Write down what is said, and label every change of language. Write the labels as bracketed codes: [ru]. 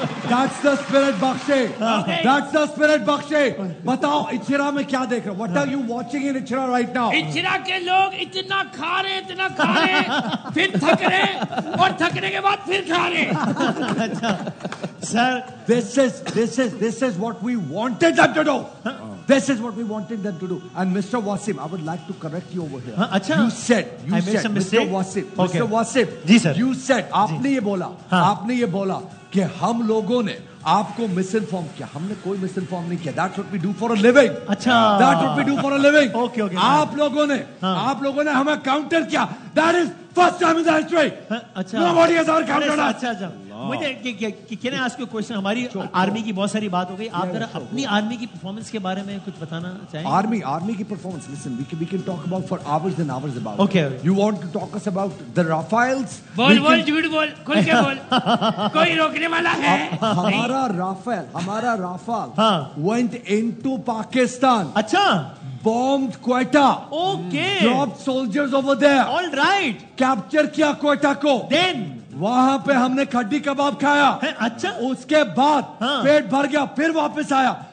[en] That's the spirit بخشے, that's the spirit بخشے. [ur] بتاؤ اچھرا میں کیا دیکھ رہے ہو؟ [en] What are you watching in Ichhra right now? [ur] Ichhra کے لوگ اتنا کھا رہے پھر تھک رہے, اور تھکنے کے بعد پھر کھا رہے. [en] Sir, this is what we wanted them to do. This is what we wanted them to do. And Mr. Wasim, I would like to correct you over here. You said, Mr. Wasim, [ur] جی sir, [en] you said, [ur] آپ نے یہ بولا کہ ہم لوگوں نے آپ کو مس انفارم کیا. ہم نے کوئی مس انفارم نہیں کیا. [en] That's what we do for a living. That's what we do for a living. [ur] آپ لوگوں نے ہمیں کاؤنٹر کیا. [en] That is first time in the history. Nobody has ever countered us. [ur] مجھے کیا نا, آج کو کوشچن, ہماری آرمی کی بہت ساری بات ہو گئی, آپ ذرا اپنی آرمی کی پرفارمنس کے بارے میں کچھ بتانا چاہیں؟ آرمی کی performance, [en] listen, we can talk about for hours and hours about. Okay. You want to talk us about the Rafales? [ur] بول جھوٹ بول, کھل کے بول, کوئی روکنے والا ہے؟ ہمارا رافال [en] went into Pakistan. [ur] اچھا. [en] Bombed Quetta. Okay. Dropped soldiers over there. All right. [ur] Capture کیا کوئٹہ کو. [en] Then [ur] وہاں پہ ہم نے کھڈی کباب کھایا. اچھا. اس کے بعد پیٹ بھر گیا, پھر واپس آیا.